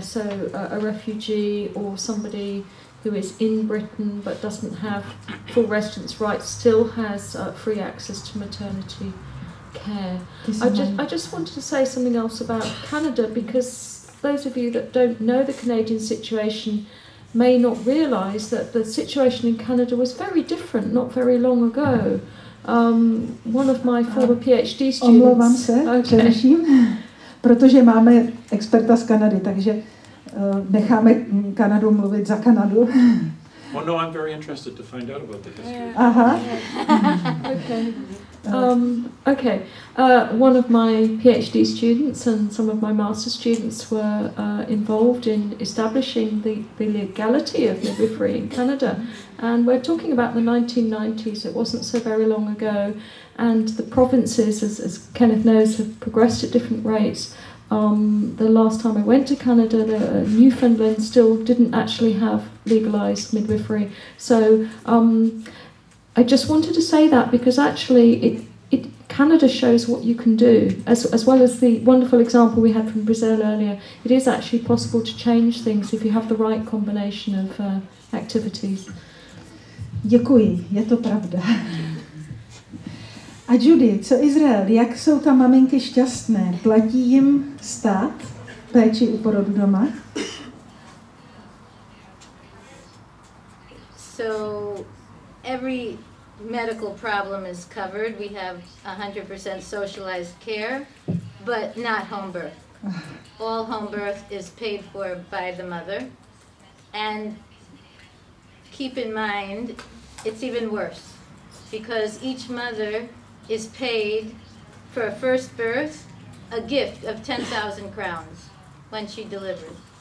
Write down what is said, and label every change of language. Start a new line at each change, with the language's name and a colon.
English: So a refugee or somebody who is in Britain but doesn't have full residence rights still has free access to maternity care. I just wanted to say something else about Canada, because those of you that don't know the Canadian situation may not realise that the situation in Canada was very different not very long ago. One of my former PhD students...
Czech: Omlouvám se, přeruším, protože máme experta z Kanady, takže necháme Kanadu mluvit za Kanadu.
English: Oh no, I'm very interested to find out about the history. Aha. Okay. One of my PhD students and some of my master's students were involved in establishing the legality of midwifery in Canada. And we're talking about the 1990s, it wasn't so very long ago. And the provinces, as Kenneth knows, have progressed at different rates. The last time I went to Canada, Newfoundland still didn't actually have legalised midwifery. So I just wanted to say that because actually Canada shows what you can do, as well as the wonderful example we had from Brazil earlier. It is actually possible to change things if you have the right combination of activities.
Czech: Děkuji, je to pravda. A Judy, co Izrael? Jak jsou tam maminky šťastné? Platí jim stát péči u porodu doma?
English: So every medical problem is covered. We have 100% socialized care, but not home birth. All home birth is paid for by the mother. And keep in mind, it's even worse because each mother is paid for a first birth a gift of 10,000 crowns when she delivered.